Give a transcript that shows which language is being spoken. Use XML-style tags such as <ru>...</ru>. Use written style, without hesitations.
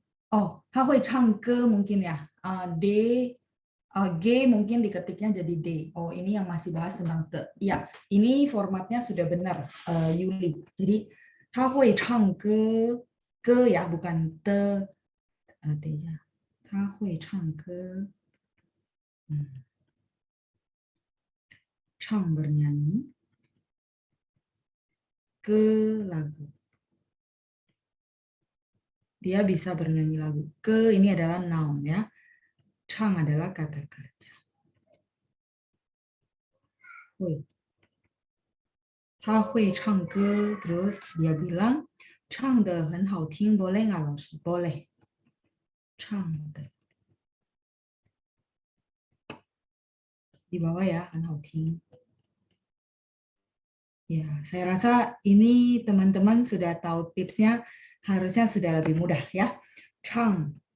<id>Oh,</id> <zh>他会唱歌</zh> <id>mungkin ya. G mungkin diketiknya jadi D. Oh, ini yang masih bahas tentang te. Ya, ini formatnya sudah benar, Yuli. Jadi</id> <zh>他会唱歌</zh> <id>ke ya, bukan te.</id> <zh>等一下，他会唱歌，唱</zh> <id>bernyanyi ke lagu. Dia bisa bernyanyi lagu. Ke ini adalah noun ya. Chang adalah kata kerja. Hui.</id> <zh>他会唱歌</zh> <id>terus dia bilang</id> <zh>唱得很好听</zh> <id>boleh nggak</id> <zh>老师</zh> <id>boleh 唱的 di bawah ya</id> <zh>很好听</zh> <id>ya saya rasa ini teman-teman sudah tahu tipsnya harusnya sudah lebih mudah ya 唱</id>